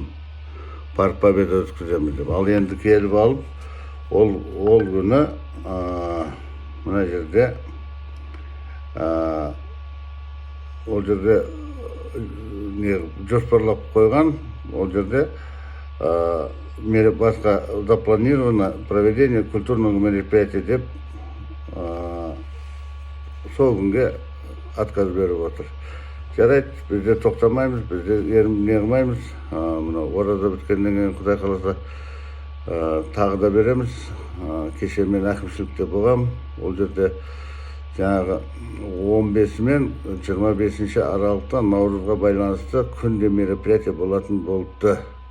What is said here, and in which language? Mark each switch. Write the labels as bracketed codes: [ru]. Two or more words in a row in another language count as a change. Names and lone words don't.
[kk] Парк Победа өткіземіз деп. Ал енді келіп алып, ол күні мына жерде ол жерде жоспарлап қойған. Ол жерде басқа [ru] запланировано проведение культурного мероприятия [kk] деп сол күнге отказ беріп отыр. Жарайды, бізде тоқтамаймыз, бізде не қылмаймыз. Мынау ораза біткеннен кейін Құдай қаласа тағы да береміз. Кеше мен әкімшілікте болғам. Ол жерде жаңағы 15 мен 25 аралықта Наурызға байланысты күнде мероприятие болатын болды.